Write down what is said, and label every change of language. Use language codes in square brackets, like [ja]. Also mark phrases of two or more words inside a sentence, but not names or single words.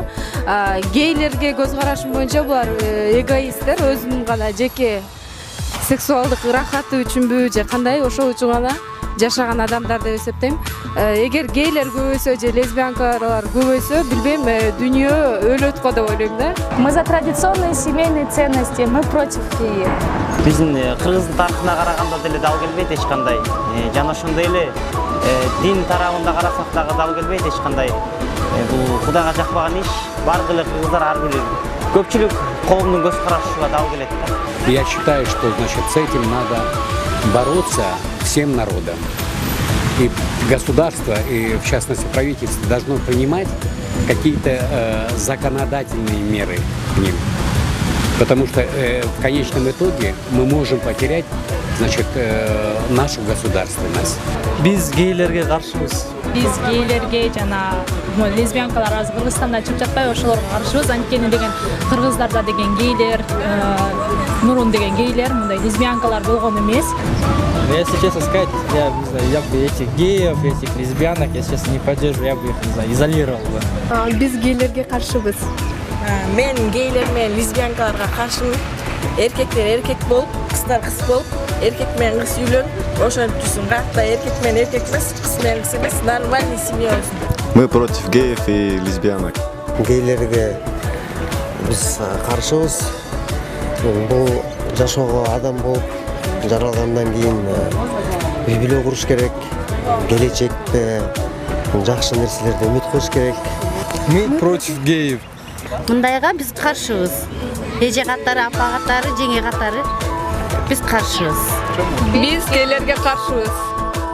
[ky] Гейлерге көз карашым боюнча булар эгоисттер, өзүнүн гана жеке сексуалдык ырахаты үчүнбү же кандай, ошол үчүн гана жашаган адамдар деп эсептейм. Эгер гейлер көбөйсө же лесбиянкалар көбөйсө, билбейм, дүйнө өлөт го деп ойлойм да. [ru] Мы за традиционные семейные ценности, мы против геев. [ky] Биздин кыргыздын тарыхына караганда деле дал келбейт эч кандай. Жана ошондой эле дин тарабында карасак дагы дал келбейт эч кандай. Бул Кудайга жакпаган иш. Бардык эле кыргыздар ар бир көпчүлүк коомдун көз карашына дал келет да. [ru] Я считаю, что с этим надо бороться всем народам. И государство, и в частности правительство, должно принимать какие-то законодательные меры к ним. Потому что в конечном итоге мы можем потерять, нашу государственность. [ky] Биз гейлерге каршыбыз. Биз гейлерге жана лесбиянкалар азыр Кыргызстанда чыгып жатпайбы, ошолорго каршыбыз. Анткени деген кыргыздарда деген гейлер, мурун деген гейлер, мындай лесбиянкалар болгон эмес. [ru] Если честно сказать, я бы этих геев, этих лесбиянок, если честно, не поддерживаю, я бы их, не знаю, изолировал бы. [ky] Биз гейлерге каршыбыз. Мен гейлер менен лесбиянкаларга каршымын. Эркектер эркек болуп, кыздар кыз болуп, эркек менен кыз үйлөнүп, ошентип жүрсүн. Катта эркек менен эркек эмес, кыз менен кыз эмес, [ru] нормальный семья [ky] болсун. [ru] Мы против геев и лесбиянок. [ky] Гейлерге биз каршыбыз. Бул жашоого адам болуп жаралгандан кийин үй бүлө куруш керек. Келечекте жакшы нерселерди үмүт кылыш керек. [ru] Мы против геев. [ky] Мындайга биз каршыбыз. Эже катары, апа катары, жеңе катары биз каршыбыз. Биз гейлерге каршыбыз.